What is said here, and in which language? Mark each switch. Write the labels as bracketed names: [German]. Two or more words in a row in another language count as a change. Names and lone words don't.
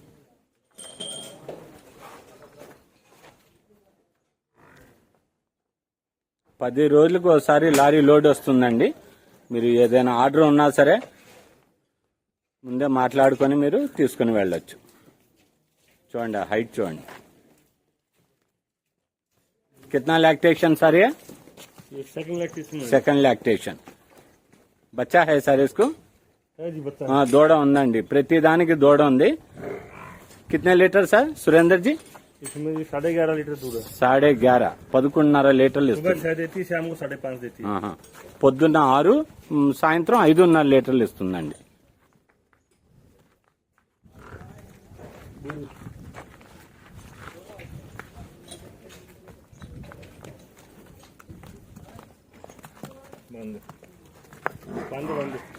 [Telugu] పది రోజులకు ఒకసారి లారీ లోడ్ వస్తుందండి మీరు ఏదైనా ఆర్డర్ ఉన్నా సరే ముందే మాట్లాడుకొని మీరు తీసుకుని వెళ్ళొచ్చు చూడండి హైట్ చూడండి [Hindi] कितना लैक्टेशन सर ये [English] second lactation second lactation [Hindi] बच्चा है सर इसको है जी बच्चा [Telugu] దూడ ఉందండి ప్రతి దానికి దూడ ఉంది [Hindi] कितने लीटर सर सुरेंद्र जी इसमें 11.5 लीटर दूध है [Telugu] 11.5 11.5 లీటర్లు [Hindi] सुबह [Telugu] ఇస్తుంది [Hindi] 6 देती है शाम को 5.5 देती है ఆహా. [Telugu] పొద్దున్న 6 సాయంత్రం 5.5 లీటర్లు ఇస్తుందండి [Hindi] बंद बंद बंद